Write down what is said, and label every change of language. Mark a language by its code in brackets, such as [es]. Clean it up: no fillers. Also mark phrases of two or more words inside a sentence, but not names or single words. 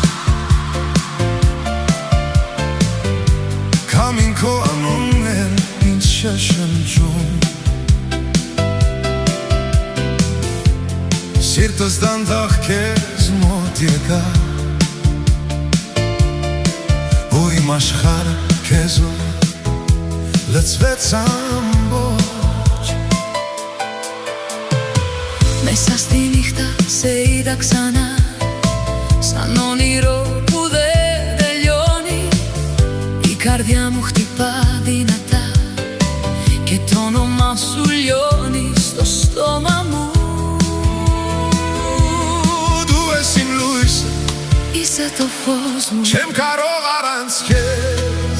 [hy] Քամին քո անունն էլ ինձ շշնջում, Սիրտս դանդաղ քեզ մոտ եկա, ու իմ աշխարհը քեզով լցվեց ամբողջ. [el] Μέσα στη νύχτα σε είδα ξανά, σαν όνειρο που δεν τελειώνει. Η καρδιά μου χτυπά δυνατά και το όνομά σου λιώνει στο στόμα μου. [hy] Դու ես իմ լույսը, [el] Είσαι το φως μου, [hy] չեմ կարող առանց քեզ,